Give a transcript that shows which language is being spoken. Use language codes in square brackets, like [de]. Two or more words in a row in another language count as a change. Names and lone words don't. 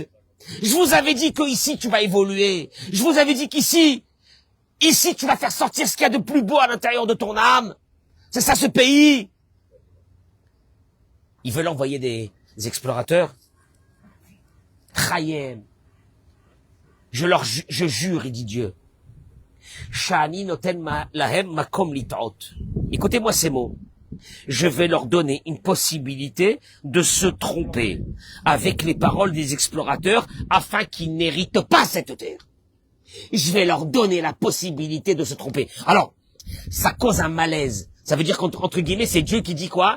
[fr] Je vous avais dit qu'ici tu vas évoluer. Je vous avais dit qu'ici tu vas faire sortir ce qu'il y a de plus beau à l'intérieur de ton âme. C'est ça ce pays. Ils veulent envoyer des explorateurs. Chayem. Je jure, il dit Dieu. [he] שאני נותן להם מקום לטעות. [fr] Écoutez-moi ces mots. Je vais leur donner une possibilité de se tromper avec les paroles des explorateurs afin qu'ils n'héritent pas cette terre. Je vais leur donner la possibilité de se tromper. Alors, ça cause un malaise. Ça veut dire qu'entre guillemets, c'est Dieu qui dit quoi?